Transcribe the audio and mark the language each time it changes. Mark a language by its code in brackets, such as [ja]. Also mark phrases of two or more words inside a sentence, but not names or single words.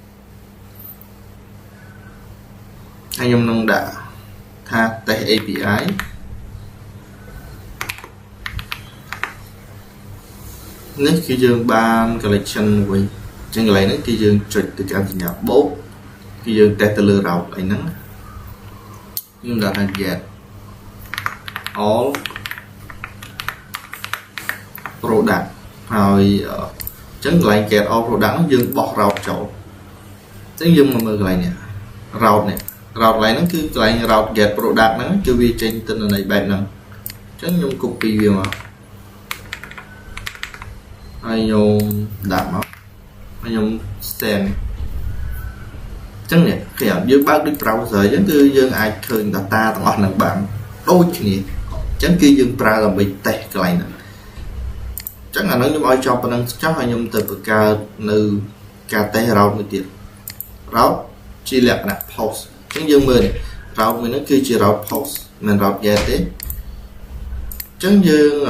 [km] ហើយខ្ញុំនឹងដាក់ថា [en] test API [km] នេះគឺយើងបាន collection មួយអញ្ចឹងកន្លែងនេះគឺយើងចុចទៅកាន់សញ្ញាបូកគឺយើងតេស្តទៅលើ route អីហ្នឹងខ្ញុំដាក់ថា [en] get all [km] product ហើយអញ្ចឹងកន្លែង [en] get all product [km] ហ្នឹងយើងបោះ route ចូលអញ្ចឹងយើងមកមើលកន្លែងនេះ route នេះ route កន្លែងហ្នឹងគឺកន្លែង [en] route get product [km] ហ្នឹងគឺវាចេញទៅនៅបែបហ្នឹងអញ្ចឹងខ្ញុំ copy វាមក ហើយខ្ញុំដាក់មកហើយខ្ញុំ send អញ្ចឹងនេះគេយើងបើកដូច browser អញ្ចឹងគឺយើងអាចឃើញ data ទាំងអស់ហ្នឹងបានដូចគ្នាអញ្ចឹងគឺយើងប្រើដើម្បី test កន្លែងហ្នឹងចឹងអាហ្នឹងខ្ញុំឲ្យចប់ប៉ុណ្ណឹងចោះហើយខ្ញុំទៅបង្កើតនៅការតេស្ត route មួយទៀត route ជាលក្ខណៈ post អញ្ចឹងយើងមើល route មួយហ្នឹងគឺជា route post មិន route get ទេអញ្ចឹងយើង